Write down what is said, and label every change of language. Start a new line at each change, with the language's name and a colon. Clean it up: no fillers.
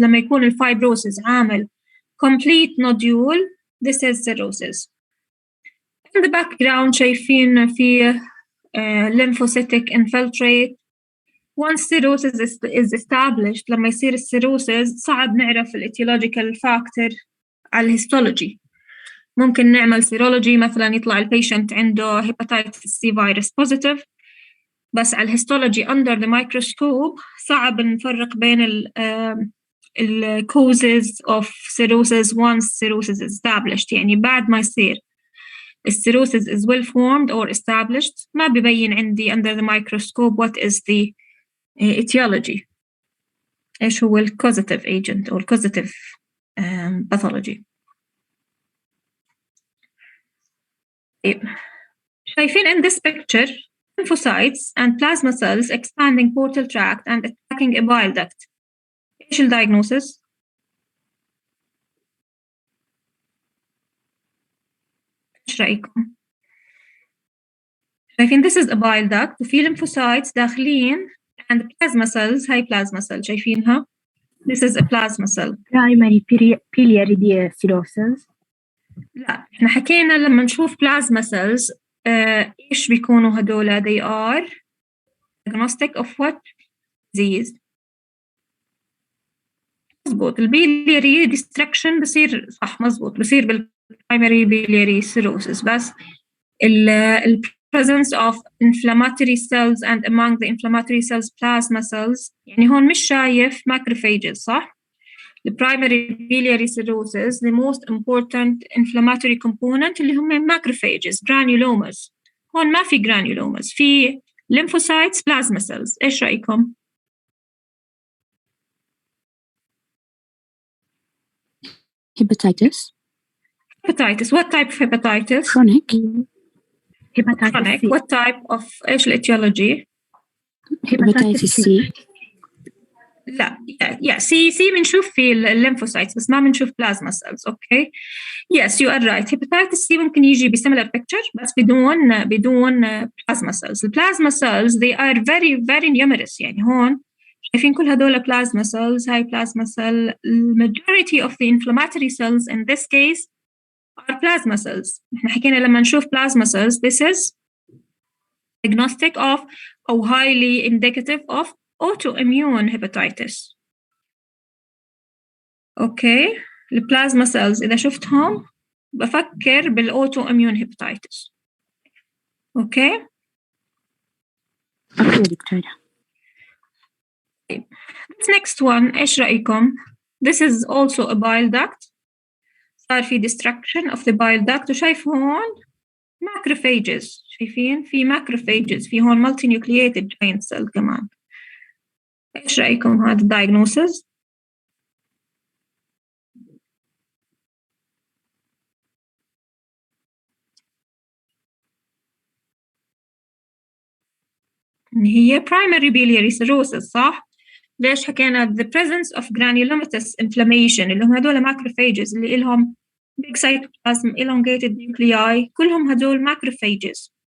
Arabic: لما يكون الفايبروسيس عامل
English: complete nodule, this is cirrhosis. In the background
Arabic: شايفين في
English: lymphocytic infiltrate. Once cirrhosis is established,
Arabic: لما يصير السيروسيس صعب نعرف الاتيولوجيكال فاكتور على الهيستولوجي. ممكن نعمل سيرولوجي مثلا يطلع البيشنت عنده
English: hepatitis C virus positive.
Arabic: بس على الهيستولوجي
English: under the microscope
Arabic: صعب نفرق بين ال
English: causes of cirrhosis once cirrhosis is established.
Arabic: يعني بعد ما يصير
English: cirrhosis is well formed or established
Arabic: ما ببين عندي
English: under the microscope what is the etiology،
Arabic: إيش هو ال
English: causative agent or causative pathology.
Arabic: شايفين
English: in this picture lymphocytes and plasma cells expanding portal tract and attacking a bile duct.
Arabic: إيش ال
English: diagnosis؟
Arabic: إيش رأيكم؟ شايفين
English: this is a bile duct وفي lymphocytes
Arabic: داخلين
English: and plasma cells. هاي plasma cell
Arabic: شايفينها؟
English: This is a plasma cell. primary biliary cirrhosis.
Arabic: لا احنا حكينا لما نشوف plasma cells ايش بيكونوا هدول؟
English: they are diagnostic of what disease؟
Arabic: مزبوط البيلياري destruction بصير صح مزبوط بصير بالبرايمري بيلياري cirrhosis. بس
English: ال presence of inflammatory cells and among the inflammatory cells plasma cells.
Arabic: يعني هون مش شايف
English: macrophages صح؟ the primary biliary cirrhosis the most important inflammatory component
Arabic: اللي هم
English: macrophages granulomas.
Arabic: هون ما في granulomas، في lymphocytes plasma cells. إيش رأيكم؟
English: hepatitis. Hepatitis. What type of hepatitis? chronic. hepatitis Chronic. C. What type of
Arabic: إيش الetiology؟
English: hepatitis C.
Arabic: لا yeah سي بنشوف في الليمفوسايتس بس ما بنشوف بلازما سيلز.
English: Okay yes you are right.
Arabic: hepatitis C ممكن يجي بسيميلر picture بس بدون بلازما سيلز. البلازما سيلز
English: they are very very numerous.
Arabic: يعني هون شايفين كل هدول plasma cells.
English: هاي plasma cell. majority of the inflammatory cells in this case are plasma cells.
Arabic: احنا حكينا لما نشوف
English: plasma cells this is diagnostic of or highly indicative of autoimmune hepatitis.
Arabic: اوكي البلازما سيلز اذا شفتهم بفكر بالاوتواميون هيباتيتس. اوكي اوكي دكتورة.
English: This next one
Arabic: ايش رايكم؟
English: This is also a bile duct. صار في destruction of the bile duct
Arabic: وشايف هون
English: macrophages.
Arabic: شايفين في macrophages في هون multinucleated giant cell كمان. ايش رايكم هذا diagnosis؟ هي primary biliary cirrhosis صح؟ ليش حكينا
English: the presence of granulomatous inflammation
Arabic: اللي هم هدول macrophages اللي إلهم
English: big cytoplasm elongated nuclei
Arabic: كلهم هدول macrophages